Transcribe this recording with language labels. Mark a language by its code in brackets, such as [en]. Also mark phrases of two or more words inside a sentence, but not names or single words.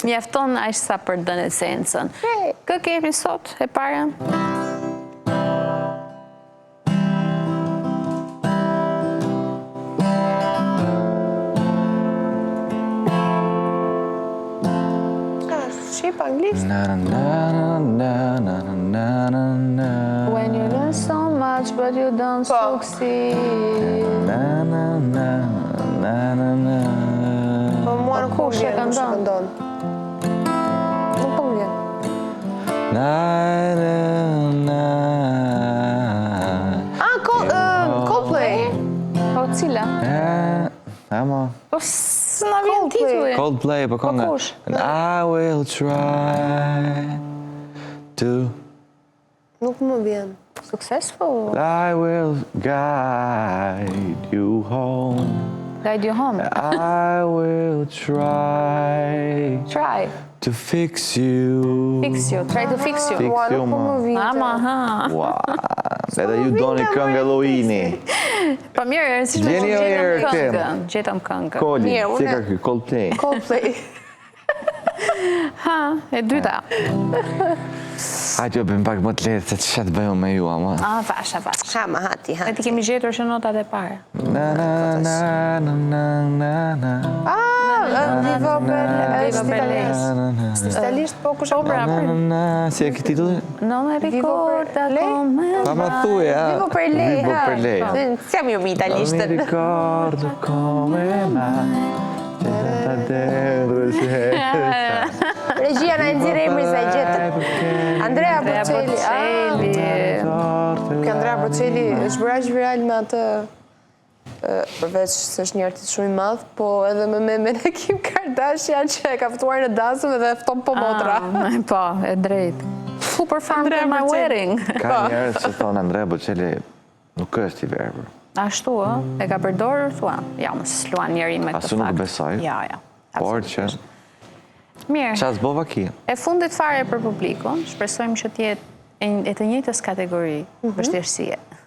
[sq] Mjafton aq sa për dënë esencën. Kë kemi sot, e para? Shqip, anglisht? [en] When you learn so much but you don't succeed. [sq] Po mua nuk po vjen, nuk shkëndon. Nuk po vjen. Coldplay. Po cila? Po s'na vjen titulli. Coldplay, po kënga. [en] And I will try to... [sq] Nuk më vjen. [en] Successful. I will guide you home. Guide you home. I will try to fix you. Fix you. Try to fix you. Fix you, [sq] ma. Ama, ha. Edhe ju doni këngë Halloweeni. Pa mirë, si që gjetëm këngë. Koli, si ka kjo, Coldplay. Coldplay. Ha, e dyta. Hajtë jo bëjmë pak më të letë se të shetë bëjmë me ju, ama. Vasha. Ha, ma hati. E ti kemi gjetur që notat e parë. [it] Vivo Bellezza. [sq] Italisht po kush Po pra, Si e këtë titulli? [it] non e ricorda come [sq] Pa ma thuj, ha? [it] Vivo per lei, Vivo [sq] ha? [it] per lei. Siamo io Non mi [sq] italishtën. [it] ricordo come mai. [sq] Regjia na nxjerr emrin sa e gjetëm. Andrea Bocelli. Ky Andrea Bocelli është bërë aq viral me atë përveç se është një artist shumë i madh, po edhe me Kim Kardashian që e ka ftuar në dansëm edhe fton po motra. Po, e drejt. [en] Who performed at my wedding? [sq] Ka njerëz që thonë Andrea Bocelli nuk është i verbër. Ashtu, e ka përdorur, thua. Ja, mos luan njeri me këtë fakt. Asu nuk besoj. Ja. Por që... Mirë. Qas bova ki? E fundit fare për publikun, shpresojmë që t'jetë e të njëjtës kategori vështirësie.